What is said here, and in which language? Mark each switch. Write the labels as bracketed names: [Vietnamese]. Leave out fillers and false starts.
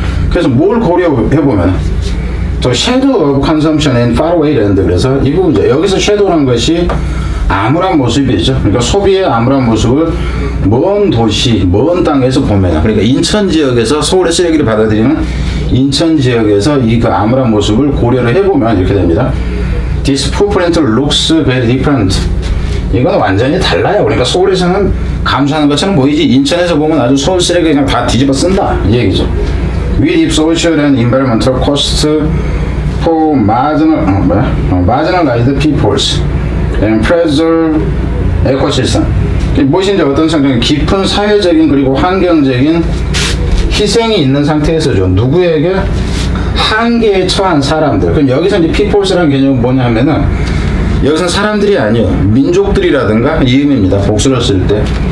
[Korean] 그래서 뭘 고려해보면 저 [English] shadow of consumption and far away land [Korean] 그래서 이 부분이죠. 여기서 shadow라는 것이 암울한 모습이죠. 그러니까 소비의 암울한 모습을 먼 도시, 먼 땅에서 보면 그러니까 인천 지역에서 서울의 쓰레기를 받아들이는 인천 지역에서 이 그 암울한 모습을 고려를 해보면 이렇게 됩니다. [English] This footprint looks very different. [Korean] 이건 완전히 달라요. 그러니까 서울에서는 감수하는 것처럼 보이지 인천에서 보면 아주 서울 쓰레기 그냥 다 뒤집어 쓴다 이 얘기죠. [English] With social and environmental costs for marginalized peoples and preserve ecosystem. [Korean] 무엇인지 어떤 성격이 깊은 사회적인 그리고 환경적인 희생이 있는 상태에서죠. 누구에게? 한계에 처한 사람들. 그럼 여기서 이제 peoples라는 개념은 뭐냐 하면은 여기서는 사람들이 아니요 민족들이라든가 이 의미입니다. 복수를 쓸 때.